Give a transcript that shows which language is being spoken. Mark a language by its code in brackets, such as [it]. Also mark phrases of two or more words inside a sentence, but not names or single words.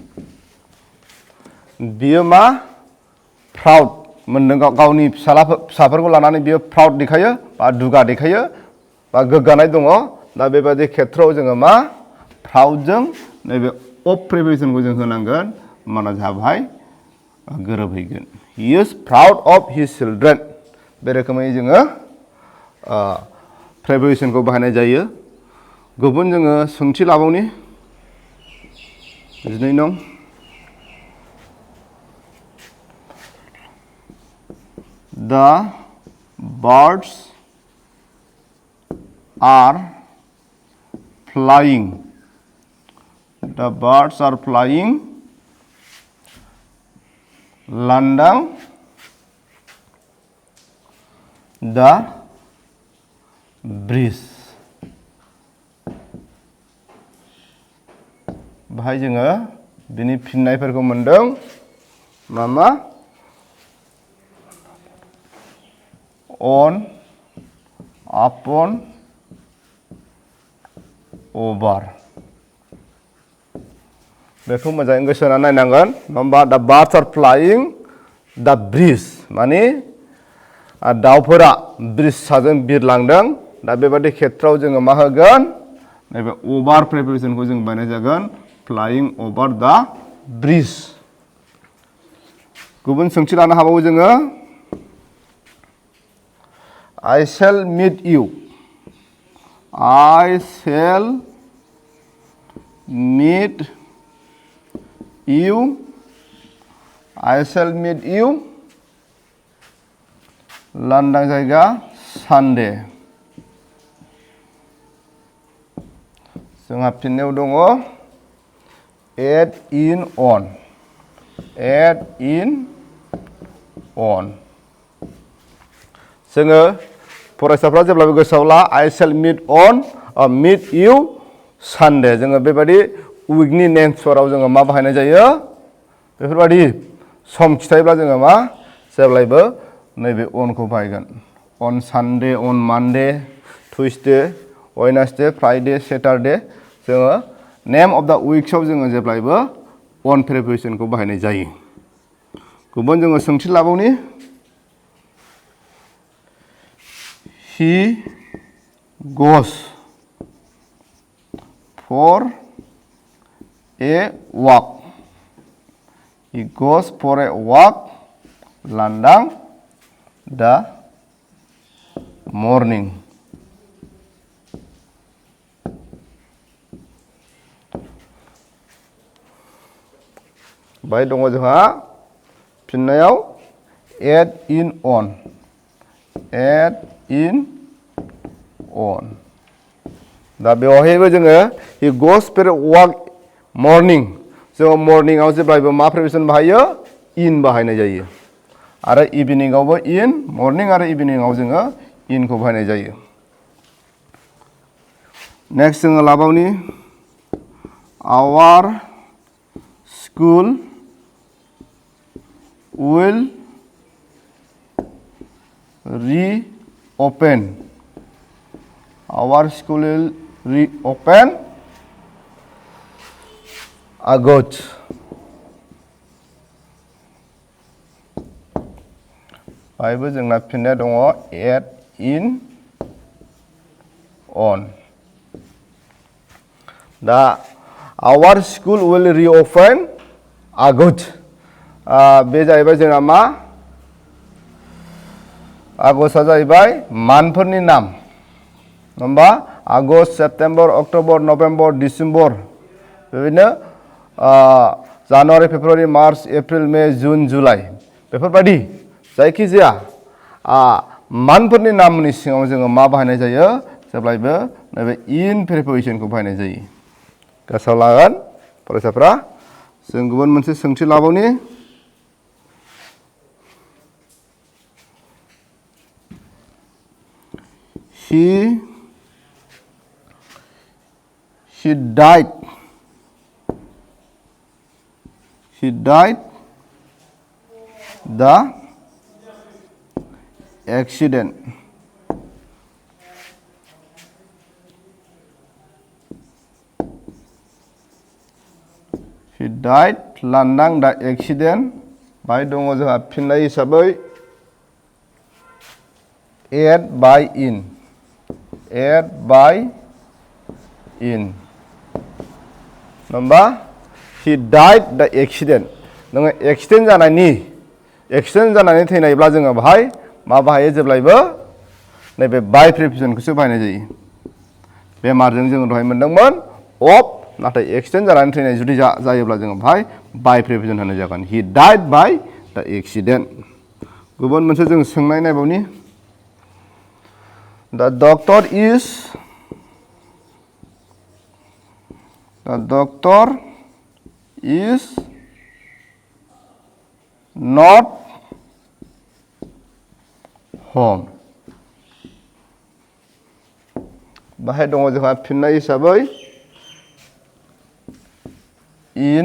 [brx] बियो मा प्राउड मोनदों गावनि फिसाफोरखौ लानानै बियो प्राउड देखायो बा दुगा देखायो बा गोग्गानाय दङ दा बेबायदि खेत्रआव जोङो मा प्राउडजों नैबे of प्रिपोजिशनखौ जों होनांगोन माना जोंहा बाहाय गोरोबहैगोन [en] he is proud of his children [brx] बे रोखोमै जोङो प्रिपोजिशनखौ बाहायनाय जायो गुबुन जोङो सोंथि लाबावनि 12 नं [en] The birds are flying. Landang the breeze. [brx] बाहाय जोङो बिनि फिननायफोरखौ मोनदों मा [en] on upon over [brx] बेखौ मोजाङै गोसो होनानै नायनांगोन नङाबा [en] the birds are flying the breeze [brx] माने दाउफोरा ब्रिज साजों बिरलांदों दा बेबायदि खेत्रआव जोङो मा होगोन नैबे over प्रिपोजिशनखौ जों बानाय जागोन [en] flying over the breeze [brx] गुबुन सोंथि लानो हाबावो जोङो [en] I shall meet you [brx] लांदां जायगा सानडे जोंहा फिननायाव दङ [en] add in on [brx] जोङो फरायसाफ्रा जेब्लाबो गोसोआव ला [en] I shall meet on meet you Sunday [brx] जोङो बेबायदि उइकनि नेम्सफोराव जोङो मा बाहायनाय जायो बेफोरबायदि सम खिथायोब्ला जोङो मा जेब्लायबो नैबे onखौ बाहायगोन [en] on Sunday on Monday Tuesday Wednesday Friday Saturday [brx] जोङो [en] name of the weeksआव [brx] जोङो जेब्लायबो on प्रिपोजिशनखौ बाहायनाय जायो गुबुन जोङो सोंथि लाबावनि [en] He goes for a walk. He goes for a walk landang the morning. [brx] बाय दङ जोंहा फिननायाव [en] add in on [brx] दा बेवहायबो जोङो [en] he goes for a walk morning [brx] जोङो मर्निंआव जेब्लायबो मा प्रिपोजिशन बाहायो in बाहायनाय जायो आरो इभिनिंआवबो in मर्निं आरो इभिनिंआव जोङो in खौ बाहायनाय जायो नेक्स्ट जोङो लाबावनि [en] our school will reopen our school will reopen [brx] August बायबो जोंना फिननाय दङ [en] add in on [brx] दा [en] our school will reopen August [brx] बे जाहैबाय जोंना मा आगष्टआ जाहैबाय मानफोरनि नाम होमबा आगष्ट सेप्टेम्बर अक्ट'बर नभेम्बर डिसेम्बर बेबायदिनो जानुवारि फेब्रुवारि मार्च एप्रिल मे जुन जुलाइ बेफोरबायदि जायखिजाया मानफोरनि नामनि सिङाव जोङो मा बाहायनाय जायो जेब्लायबो नैबे इन प्रिपोजिशनखौ बाहायनाय जायो गोसोआव लागोन फरायसाफ्रा जों गुबुन मोनसे सोंथि लाबावनि [en] He died the accident he died landang the accident [brx] बाय दङ जोंहा फिननाय हिसाबै [en] add by in नङा he died the accident [brx] नोङो एक्सिडेन्ट जानानै थैनायब्ला जोङो बाहाय मा बाहायो जेब्लायबो नैबे बाय प्रिपोजिशनखौसो बाहायनाय जायो बेमारजों जोङो दहाय मोनदोंमोन अफ नाथाय एक्सिडेन्ट जानानै थैनाय जुदि जायोब्ला जोङो बाहाय बाय प्रिपोजिशन होनाय जागोन [en] he died by the accident [brx] गुबुन मोनसे जों सोंनाय नायबावनि [en] the doctor is not home [brx] बाहाय दङ जोंहा फिननाय हिसाबै [en] in